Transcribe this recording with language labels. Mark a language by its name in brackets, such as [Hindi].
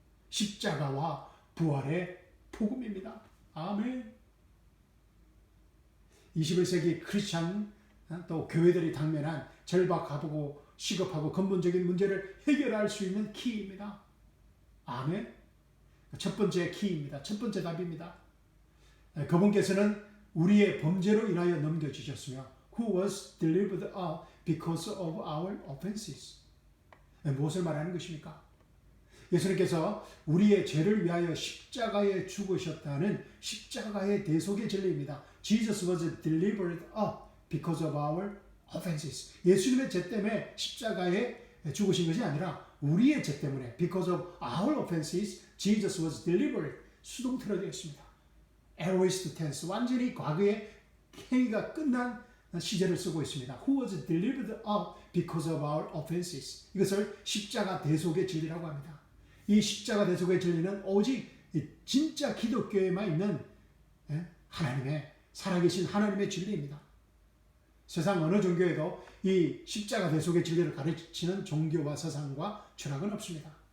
[Korean] 십자가와 부활의 복음입니다. 아멘. 21세기 크리스찬 또 교회들이 당면한 절박하고 시급하고 근본적인 문제를 해결할 수 있는 키입니다. 아멘. 첫 번째 키입니다. 첫 번째 답입니다. 그분께서는 우리의 범죄로 인하여 넘겨주셨으며 [English] who was delivered up because of our offenses. [Korean] 무엇을 말하는 것입니까? 예수님께서 우리의 죄를 위하여 십자가에 죽으셨다는 십자가의 대속의 진리입니다. [English] Jesus was delivered up because of our offenses. [Korean] 예수님의 죄 때문에 십자가에 죽으신 것이 아니라 우리의 죄 때문에 [English] because of our offenses, Jesus was delivered. [Korean] 수동태로 되어 있습니다. aorist tense, 완전히 과거의 행위가 끝난 시제를 쓰고 있습니다. [English] Who was delivered up because of our offenses. [Korean] 이것을 십자가 대속의 진리라고 합니다. 이 십자가 대속의 진리는 오직 진짜 기독교에만 있는 하나님의 살아계신 하나님의 진리입니다. 세상 어느 종교에도 이 십자가 대속의 진리를 가르치는 종교와 사상과 철학은 없습니다.